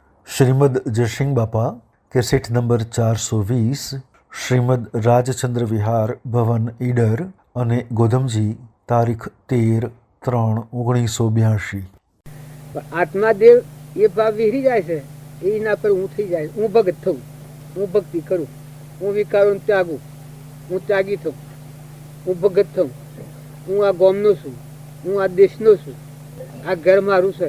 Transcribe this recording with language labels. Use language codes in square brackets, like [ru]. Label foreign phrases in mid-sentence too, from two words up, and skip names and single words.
[gu] श्रीमद जयसिंह बापा [en] cassette number [gu] 420 श्रीमद राजचंद्र विहार भवन ईडर અને ગોધમજી તારીખ 13/3/1982। આત્માદેવ એ ભાવ વિહરી જાય છે, એના પર હું થઈ જાય, હું ભગત થઉં, હું ભક્તિ કરું, હું વિકારો ત્યાગું, હું ત્યાગી થઉં, હું ભગત થઉં, હું આ ગામનો છું, હું આ દેશનો છું, આ ઘર મારું છે.